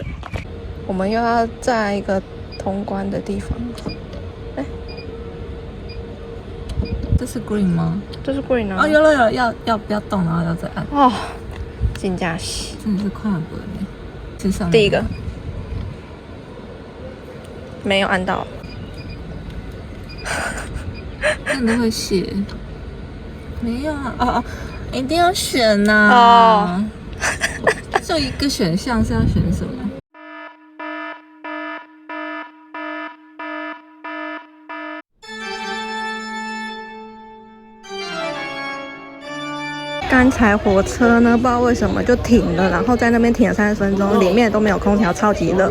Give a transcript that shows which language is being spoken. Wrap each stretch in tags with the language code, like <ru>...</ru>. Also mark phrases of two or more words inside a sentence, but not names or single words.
<zh>我們又要在一個通關的地方。這是 green 嗎？這是 green 啊！哦，有了，要不要動，然後要再按。哦，真假是，真的是快不了呢。这上面第一個沒有按到，真的會寫。沒有啊！哦，一定要選吶！哦，就一個選項是要選什麼？剛才火車呢，不知道為什麼就停了，然後在那邊停了30分鐘，裡面都沒有空調，超級熱。</zh>